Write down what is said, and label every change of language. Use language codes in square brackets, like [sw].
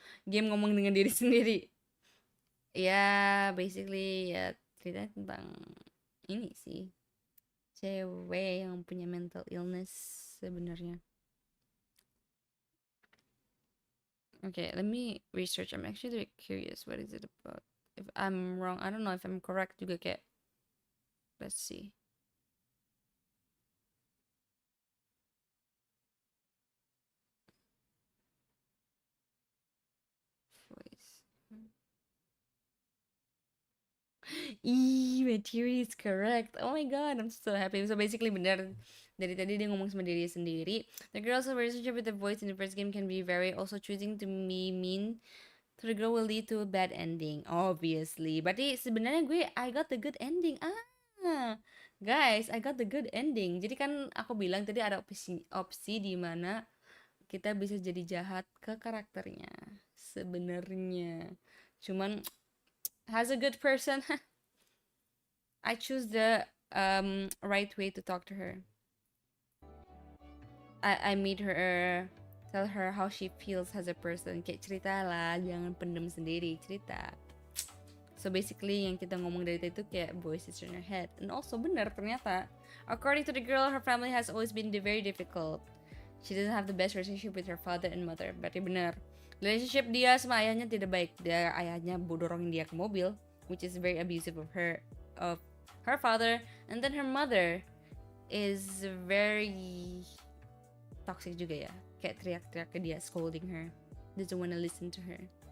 [id] Game ngomong dengan diri sendiri. Ya, basically ya cerita tentang ini sih. Cewek yang punya mental illness sebenarnya. [en] Okay, let me research. I'm actually very curious. What is it about? If I'm wrong, I don't know if I'm correct [id] juga kayak. [en] Let's see. Voice. Ih, my theory is correct. Oh my god, I'm so happy. [id] So basically benar dari tadi dia ngomong sama diri sendiri. [en] The girl's relationship with the voice in the first game can be very also choosing to be mean to the girl will lead to a bad ending, obviously. [id] Berarti sebenarnya [en] I got the good ending. Guys, I got the good ending. [id] Jadi kan aku bilang tadi ada opsi di mana kita bisa jadi jahat ke karakternya sebenarnya. [en] Cuman as a good person, I choose the right way to talk to her. I made her tell her how she feels as a person. [id] Kayak cerita lah, jangan pendem sendiri, cerita. So basically yang kita ngomong dari tadi itu kayak [en] voices in her head. And also [id] benar ternyata, [en] according to the girl, her family has always been very difficult. She doesn't have the best relationship with her father and mother. [id] Berarti benar. Relationship dia sama ayahnya tidak baik. Ayahnya dorongin dia ke mobil, [en] which is very abusive of her father. And then her mother is very toxic [id] juga ya. Kayak teriak-teriak ke dia, [en] scolding her. Doesn't want to listen to her.